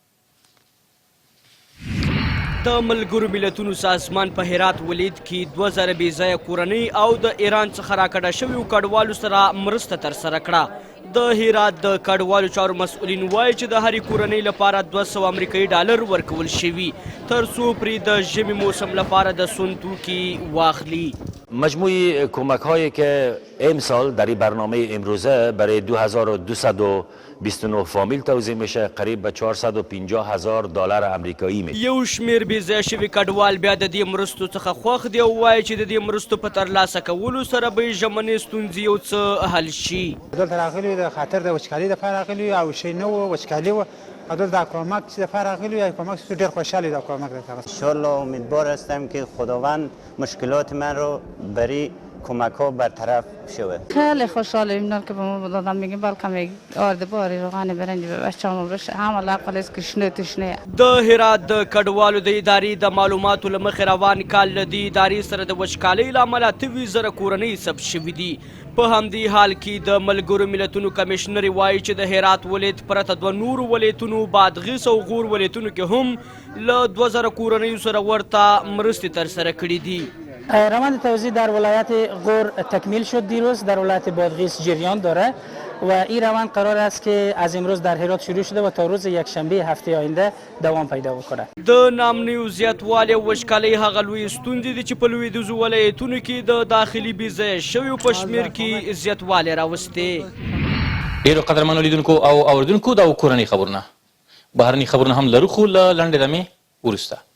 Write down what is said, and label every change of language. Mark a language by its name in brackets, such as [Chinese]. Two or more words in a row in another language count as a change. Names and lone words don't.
[Pashto] د ملګرو ملتونو سازمان په هرات ولایت کې 2000 بې ځایه کورنۍ او د ایران څخه راکډه شویو کډوالو سره مرسته ترسره کړه. د هرات د کډوالو چارو مسؤلین وایي چې د هرې کورنۍ لپاره 200 امریکایي ډالر ورکول شوي تر څو پرې د ژمي موسم لپاره د سون توکي واخلي. [Persian] مجموعی کمک هایی که امسال در این برنامه امروزه برای 2229 فامیل توزیع میشه قریب به 450,000 دلار امریکایی می. [Pashto] یو شمیر بې ځای شوي کډوال بیا د دې مرستو څخه خوښ دي او وایي چې د دې مرستو په ترلاسه کولو سره به یې ژمنې ستونزې یو څه حل شي. دلته راغلي د خاطر د وچکالۍ دپاره راغلي او شی نه و وچکالي وه او دلته دا کمک چې دپاره راغلي یا کمک چې ډېر خوشحال دا کمک دلته. [Persian] انشاءالله امیدوار هستم که خداوند مشکلات من رو برای کمک ها برطرف شود. خیلی خوشحالیم که به ما دادن میگیم بلکه آرد باری روغن برنج به بچه‌مون بشه هم علاقه است که شنه تشنه. [Pashto] د هرات د کډوالو د ادارې د معلوماتو له مخې روان کال له دې ادارې سره د وچکالۍ له امله 23,000 کورنۍ ثبت شوي دي. په همدې حال کې د ملګرو ملتونو کمیشنر وایي چې د هرات ولایت پرته 2 نورو ولایتونو بادغیس او غور ولایتونو کې هم له 2000 کورنیو سره ورته مرستې ترسره کړي دي. [Persian] روند توزیع در ولایت غور تکمیل شد دیروز، در ولایت بادغیس جریان داره و این روند قرار است که از امروز در هرات شروع شده و تا روز یکشنبه هفته آینده دوام پیدا بکنه. [Pashto] د نامنیو زیاتوالی او وچکالۍ هغه لوی ستونزې دي چې په لویدیځو ولایتونو کې د داخلي بې ځایه شویو په شمېر کې زیاتوالی راوستی. ډېرو قدرمنو لیدونکو او اوریدونکو دا کورنۍ خبرونه بهرني خبرونه هم لرو خو له لنډې دمې وروسته.